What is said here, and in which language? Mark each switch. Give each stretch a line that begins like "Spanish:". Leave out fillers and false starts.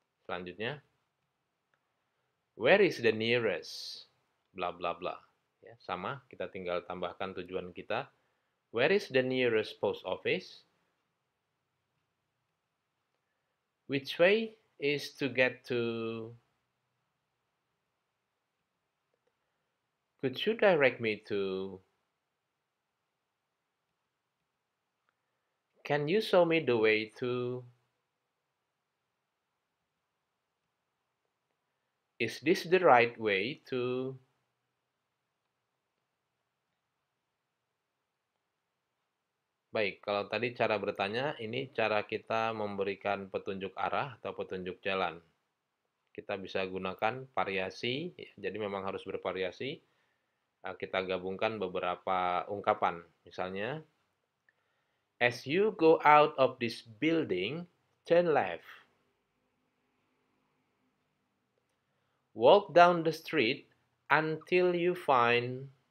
Indonesian: Selanjutnya,
English: where is the nearest? Bla bla bla.
Indonesian: Ya, sama, kita tinggal tambahkan tujuan kita.
English: Where is the nearest post office? Which way is to get to? Could you direct me to? Can you show me the way to? Is this the right way to?
Indonesian: Baik, kalau tadi cara bertanya, ini cara kita memberikan petunjuk arah atau petunjuk jalan. Kita bisa gunakan variasi, jadi memang harus bervariasi. Kita gabungkan beberapa ungkapan. Misalnya,
English: as you go out of this building, turn left. Walk down the street until you find.